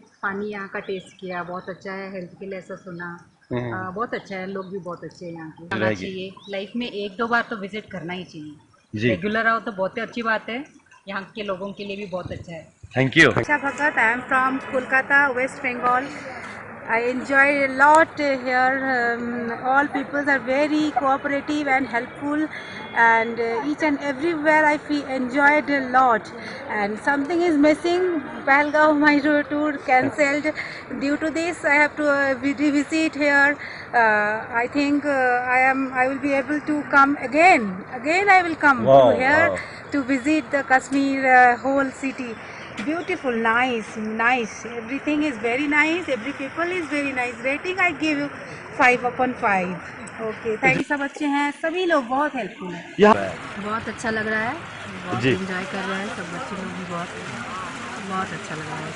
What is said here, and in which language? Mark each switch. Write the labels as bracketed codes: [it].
[hi] पानी यहाँ का टेस्ट किया, बहुत अच्छा है, हेल्थ के लिए ऐसा सुना। बहुत अच्छा है, लोग भी बहुत अच्छे हैं यहाँ के। आना चाहिए, लाइफ में 1-2 बार तो विजिट करना ही चाहिए। रेगुलर आओ तो बहुत ही अच्छी बात है, यहाँ के लोगों के लिए भी बहुत अच्छा है। Thank you. [en] अच्छा Bhagat, I am from Kolkata, West Bengal. I enjoy a lot here. All people are very cooperative and helpful, and each and everywhere I feel enjoyed a lot. And something is missing. Pahalgaon, my tour cancelled. Due to this, I have to revisit here. I think I will be able to come again. Again, I will come to here to visit the Kashmir whole city. Beautiful, nice. Everything is very nice. Every people is very nice. Rating I give you 5/5. Okay, thank you। [hi] सब अच्छे हैं, सभी लोग बहुत helpful हैं। बहुत अच्छा लग रहा है, बहुत एंजॉय कर रहे हैं सब बच्चे लोग भी, बहुत अच्छा लग रहा है।